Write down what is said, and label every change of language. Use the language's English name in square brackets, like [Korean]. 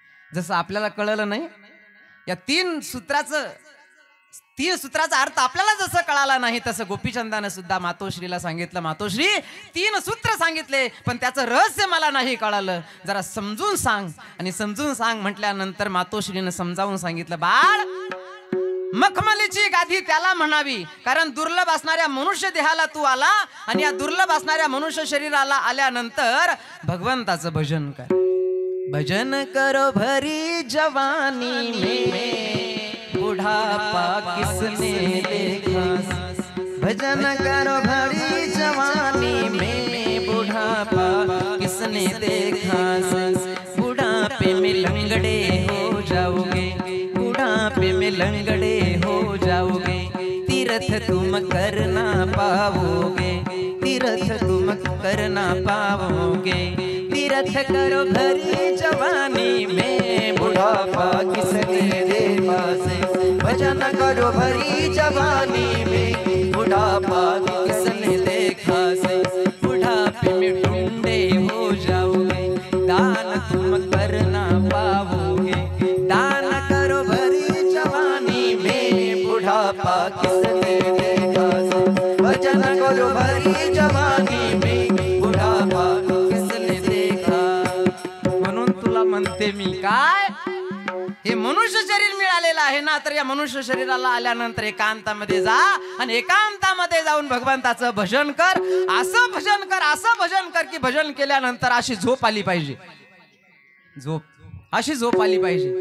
[Marathi] जसं आपल्याला कळलं नाही या 3 सूत्राचा अर्थ आपल्याला जसं कळाला नाही, तसं गोपीचंदानं सुद्धा मातोश्रीला सांगितलं, मातोश्री 3 सूत्र सांगितले पण त्याचं रहस्य मला नाही कळालं, जरा समजून सांग. आणि समजून सांग म्हटल्यानंतर मातोश्रीनं समजावून सांगितलं बाळ मखमलीची गादी त्याला म्हणावी कारण दुर्लभ असणाऱ्या मनुष्य देहाला तू आला आणि या दुर्लभ असणाऱ्या मनुष्य शरीराला आल्यानंतर भगवंताचं भजन कर. [Hindi] भजन करो भरी जवानी में बुढ़ापा किसने देखा, भजन करो भरी जवानी में बुढ़ापा किसने देखा, बुढ़ापे में लंगड़े हो जाओगे, बुढ़ापे में लंगड़े हो जाओगे, तीर्थ तुम कर ना पाओगे, तीर्थ तुम कर ना पाओगे, तीर्थ करो भरी जवानी में बुढ़ापा किसने देखा से, भजन करो भरी जवानी में बुढ़ापा किसने देखा से, बुढ़ापे में ढूंढे हो जाओगे, दान तुम कर ना पाओगे, दान करो भरी जवानी में बुढ़ापा किसने देखा से, भजन करो भरी जवानी में बुढ़ापा किसने देखा. [Marathi] म्हणून तुला म्हणते मी काय, हे मनुष्य शरीर मिळालेलं आहे ना, तर या मनुष्य शरीराला आल्यानंतर एकांतामध्ये जा आणि एकांतामध्ये जाऊन भगवंताचं भजन कर. असं भजन कर, असं भजन कर की भजन केल्यानंतर अशी झोप आली पाहिजे, झोप अशी झोप आली पाहिजे.